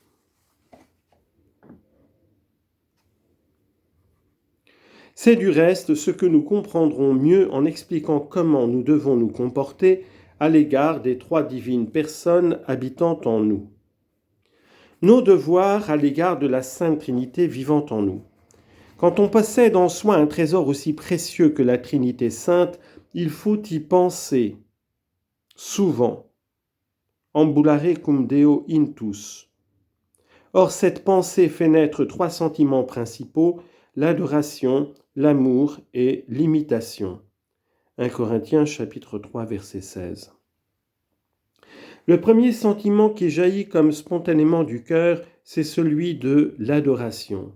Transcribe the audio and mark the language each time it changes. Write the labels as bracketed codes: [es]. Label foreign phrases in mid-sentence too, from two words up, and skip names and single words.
[fr] C'est du reste ce que nous comprendrons mieux en expliquant comment nous devons nous comporter à l'égard des trois divines personnes habitant en nous. Nos devoirs à l'égard de la Sainte Trinité vivant en nous. Quand on possède en soi un trésor aussi précieux que la Trinité sainte, il faut y penser, souvent. [la] Ambulare cum Deo intus. [fr] Or, cette pensée fait naître trois sentiments principaux, l'adoration, l'amour et l'imitation. 1 Corinthiens chapitre 3 verset 16. Le premier sentiment qui jaillit comme spontanément du cœur, c'est celui de l'adoration.